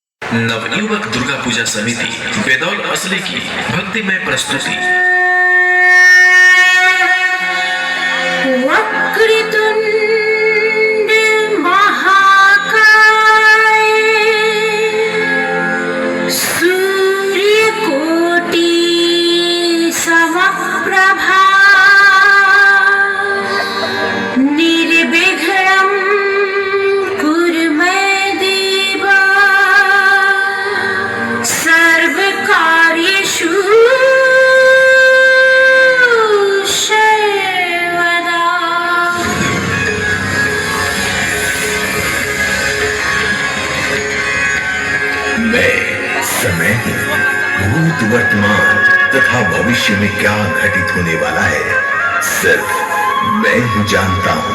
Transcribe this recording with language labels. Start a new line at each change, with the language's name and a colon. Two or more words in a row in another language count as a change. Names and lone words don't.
Hindi: नवयुवक दुर्गा पूजा समिति बेदौल असली की भक्तिमय प्रस्तुति।
Sanskrit: वक्रतुंड महाकाय सूर्यकोटि समप्रभा निर्विघ्नं कुरु मे देव सर्वकार्येषु सर्वदा।
Hindi: मैं समय हूँ, भूत वर्तमान तथा भविष्य में क्या घटित होने वाला है सिर्फ मैं ही जानता हूँ।